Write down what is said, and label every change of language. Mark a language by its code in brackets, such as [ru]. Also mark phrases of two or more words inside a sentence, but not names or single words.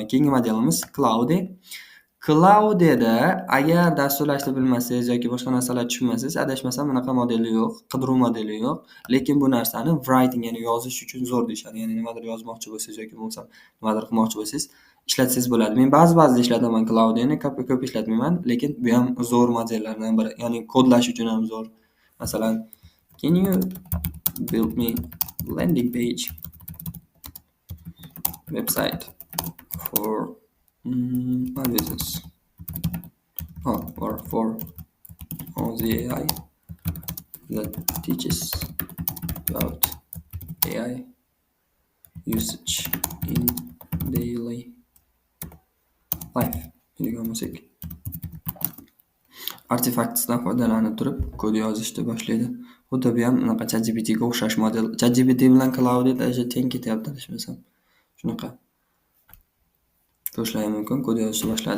[uz] Keyingi modelimiz Claude. Claude'da agar dasturlashni bilmasangiz yoki boshqa narsalar tushunmasangiz, adashmasam bunaqa modeli yo'q, qidiruv modeli yo'q. Lekin bu narsani writing, ya'ni yozish uchun zo'r deyshadi. Ya'ni nimadir yozmoqchi bo'lsangiz yoki bo'lmasam nimadir qilmoqchi bo'lsangiz, ishlatsangiz bo'ladi. Men ba'zida ishlataman Claude'ni, ko'p ishlatmayman, lekin bu ham zo'r modellardan biri. Ya'ni kodlash uchun ham zo'r. Masalan, [en] can you build me landing page website for my business or for the AI that teaches about AI usage in daily life [uz] degan bo'lsak, Artifacts'dan foydalanib turib kod yozishni boshlaydi. Xuddi bu ham unaqa ChatGPTga o'xshash model. ChatGPT bilan Claude teng ketyapti adashmasam. Shunaqa. Ko'rishlari mumkin, kod yozishni boshladi.